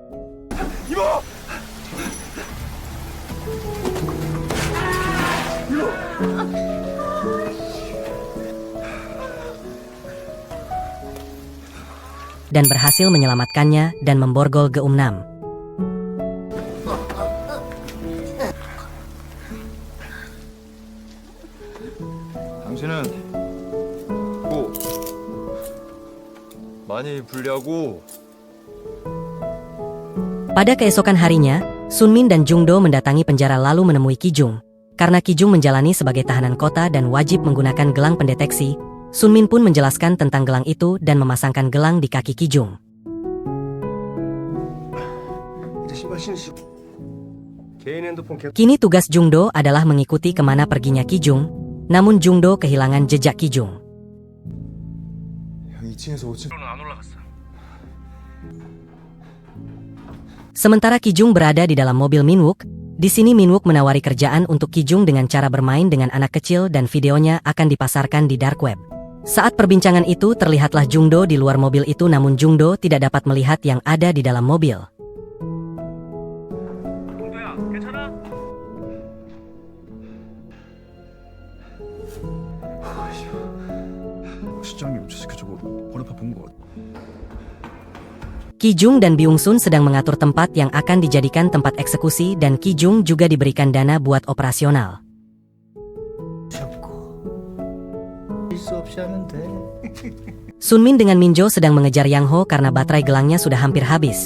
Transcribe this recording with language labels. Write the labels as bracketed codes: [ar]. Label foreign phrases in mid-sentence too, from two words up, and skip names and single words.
[id] Dan berhasil menyelamatkannya dan memborgol Geumnam. [ko] 당신은 뭐 많이 불리하고 [id] Pada keesokan harinya, Sunmin dan Jungdo mendatangi penjara lalu menemui Kijung. Karena Kijung menjalani sebagai tahanan kota dan wajib menggunakan gelang pendeteksi, Sunmin pun menjelaskan tentang gelang itu dan memasangkan gelang di kaki Kijung. Kini tugas Jungdo adalah mengikuti kemana perginya Kijung, namun Jungdo kehilangan jejak Kijung. [ko] 형 2층에서 5층 [id] Sementara Kijung berada di dalam mobil Minwook, di sini Minwook menawari kerjaan untuk Kijung dengan cara bermain dengan anak kecil dan videonya akan dipasarkan di [en] dark web. [id] Saat perbincangan itu terlihatlah Jungdo di luar mobil itu namun Jungdo tidak dapat melihat yang ada di dalam mobil. [ko] 시장님 저 새끼 저거 머리 아픈 거 [id] Kijung dan Byung-sun sedang mengatur tempat yang akan dijadikan tempat eksekusi dan Kijung juga diberikan dana buat operasional. Sunmin dengan Minjo sedang mengejar Yang Ho karena baterai gelangnya sudah hampir habis.